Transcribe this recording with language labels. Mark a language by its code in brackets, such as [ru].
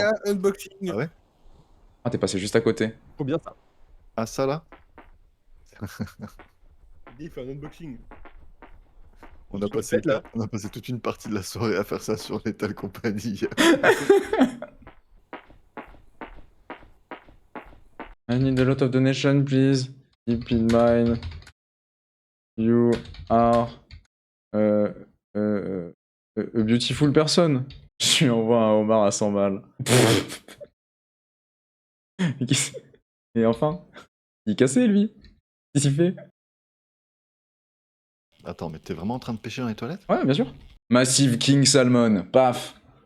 [fr] gars, unboxing. Ah ouais? Ah, t'es passé juste à côté. Trop bien ça. Ah ça là? Il fait un unboxing. On a passé toute une partie de la soirée à faire ça sur Lethal Company. [en] I need a lot of donation, please. Keep in mind, you are a beautiful person. [fr] Je lui envoie un homard à 100 balles. Et enfin, il est cassé lui. Qu'est-ce qu'il fait? Attends, mais t'es vraiment en train de pêcher dans les toilettes? Ouais, bien sûr. Massive King Salmon, paf.